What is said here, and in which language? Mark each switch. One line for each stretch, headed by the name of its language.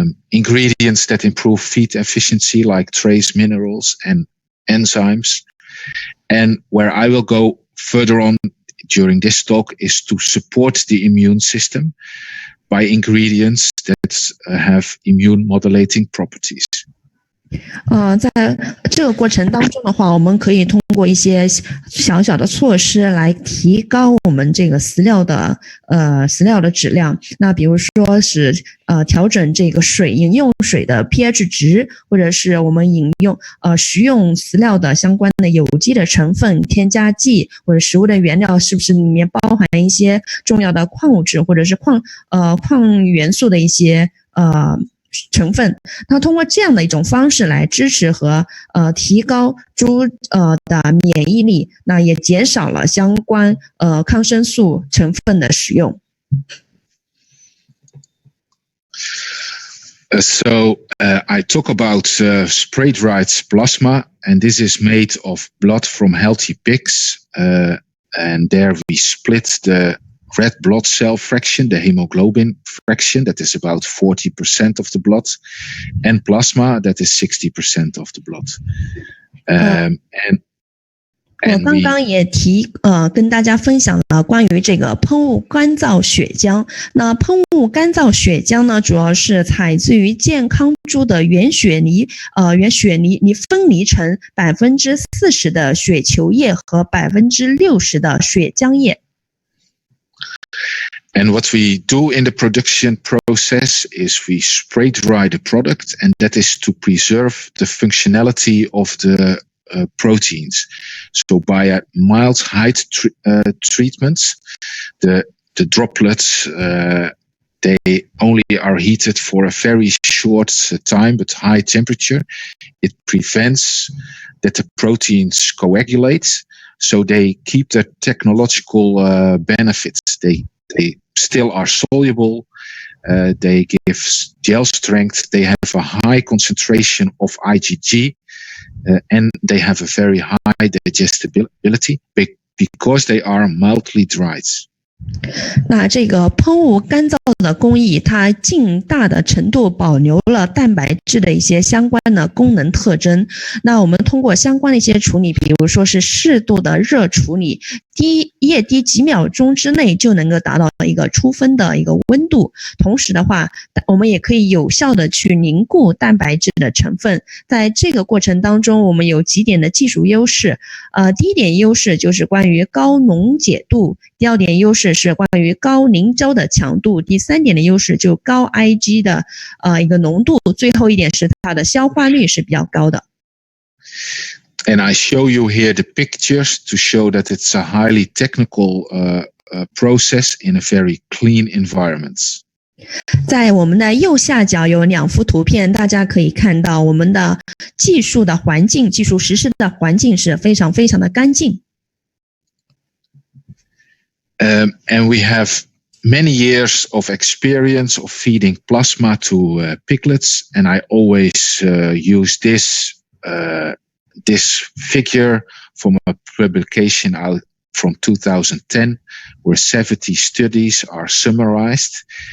English: Ingredients that improve feed efficiency like trace minerals and enzymes. And where I will go further on during this talk is to support the immune system by ingredients that have immune modulating properties.
Chinese: 在这个过程当中的话，我们可以通过一些小小的措施来提高我们这个饲料的质量。那比如说是调整这个饮用水的 pH 值，或者是我们食用饲料的相关的有机的成分、添加剂或者食物的原料是不是里面包含一些重要的矿物质或者是矿元素的一些成分，那通过这样的一种方式来支持和提高猪的免疫力，那也减少了相关抗生素成分的使用。
English: So I talk about spray-dried plasma, and this is made of blood from healthy pigs, and there we split the red blood cell fraction, the hemoglobin fraction, that is about 40% of the blood, and plasma, that is 60% of the blood.
Chinese: 我刚刚也跟大家分享了关于这个喷雾干燥血浆。那喷雾干燥血浆呢，主要是采自于健康猪的原血泥分离成40%的血球液和60%的血浆液。
English: And what we do in the production process is we spray dry the product, and that is to preserve the functionality of the proteins. So by a mild height treatment, the droplets they only are heated for a very short time, but high temperature. It prevents that the proteins coagulate, so they keep their technological benefits. They still are soluble. They give gel strength. They have a high concentration of IgG, and they have a very high digestibility because they are mildly dried.
Chinese: 那这个喷雾干燥的工艺，它尽大的程度保留了蛋白质的一些相关的功能特征。那我们通过相关的一些处理，比如说是适度的热处理，液滴几秒钟之内就能够达到一个出分的一个温度。同时的话，我们也可以有效的去凝固蛋白质的成分。在这个过程当中，我们有几点的技术优势。第一点优势就是关于高溶解度，第二点优势是关于高凝胶的强度，第三点的优势就高 Ig 的一个浓度，最后一点是它的消化率是比较高的。
English: And I show you here the pictures to show that it's a highly technical process in a very clean environment.
Chinese: 在我们的右下角有2幅图片，大家可以看到我们的技术实施的环境是非常非常的干净。
English: And we have many years of experience of feeding plasma to piglets, and I always use this this figure from a publication out from 2010, where 70 studies are summarized.